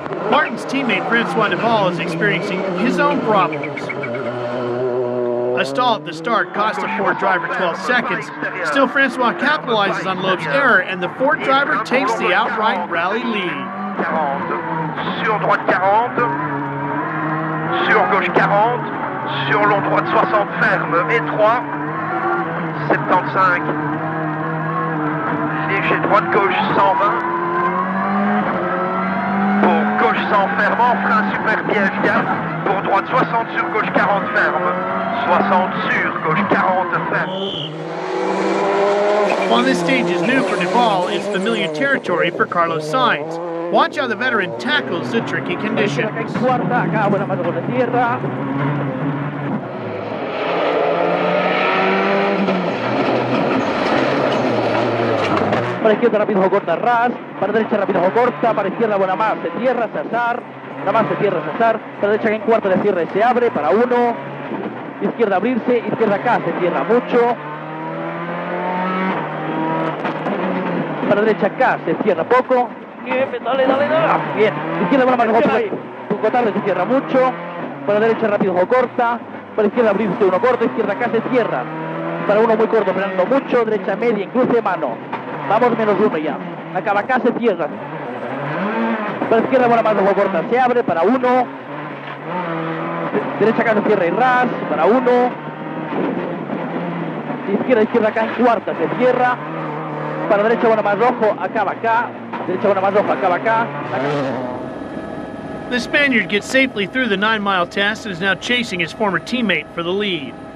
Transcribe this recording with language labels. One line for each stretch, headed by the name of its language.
English: Martin's teammate Francois Naval is experiencing his own problems. A stall at the start cost the Ford driver 12 seconds. Still, Francois capitalizes on Loeb's error, and the Ford driver takes the outright rally lead.
French: 40, sur droite 40, sur gauche 40, sur long droite 60 ferme, étroit, 75, léger droite gauche 120. Pour gauche 100 ferme, en frein super piège gaffe. Pour droite 60 sur gauche 40 ferme. 60 sur gauche 40 ferme.
English: While this stage is new for Naval, it's familiar territory for Carlos Sainz. Watch how the veteran tackles the tricky conditions.
Spanish: Cuarta, acá buena mano con la tierra. Para izquierda rápido ojo corta Ras, para derecha rápido ojo corta, para izquierda buena más, se cierra Cesar, nada más se cierra Cesar, para derecha que en cuarta le cierra y se abre, para 1, izquierda abrirse, izquierda acá se cierra mucho, para derecha acá se cierra poco, bien, dale, bien, izquierda buena más ojo tarde se cierra mucho, para derecha rápido ojo corta, para izquierda abrirse uno corto, izquierda acá se cierra, para 1 muy corto frenando mucho, derecha media incluye mano. Vamos menos 1 ya. Acaba acá, se cierra. Para izquierda, buena más ojo corta, se abre para 1. Derecha acá se cierra y ras, para 1. Izquierda acá en cuarta, se cierra. Para derecha, buena más ojo, acaba acá. Derecha, buena más ojo, acaba acá.
English: The Spaniard gets safely through the 9-mile test and is now chasing his former teammate for the lead.